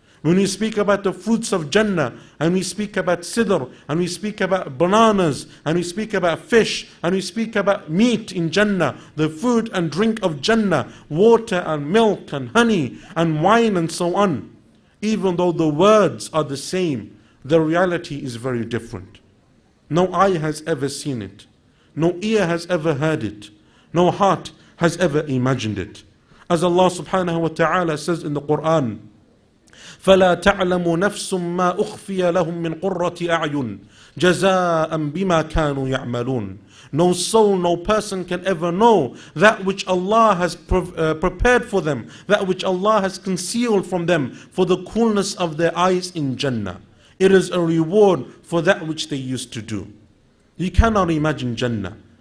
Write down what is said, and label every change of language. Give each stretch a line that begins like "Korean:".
English: When we speak about the fruits of Jannah, and we speak about sidr, and we speak about bananas, and we speak about fish, and we speak about meat in Jannah, the food and drink of Jannah, water and milk and honey and wine and so on, even though the words are the same, the reality is very different. No eye has ever seen it. No ear has ever heard it. No heart has ever imagined it. As Allah subhanahu wa ta'ala says in the Qur'an,
Arabic: فَلَا تَعْلَمُ نَفْسٌ مَا أُخْفِيَ لَهُم مِّن قُرَّةِ أَعْيُنٍ جَزَاءً بِمَا كَانُوا يَعْمَلُونَ.
English: No soul, no person can ever know that which Allah has prepared for them, that which Allah has concealed from them for the coolness of their eyes in Jannah. It is a reward for that which they used to do. You cannot imagine Jannah.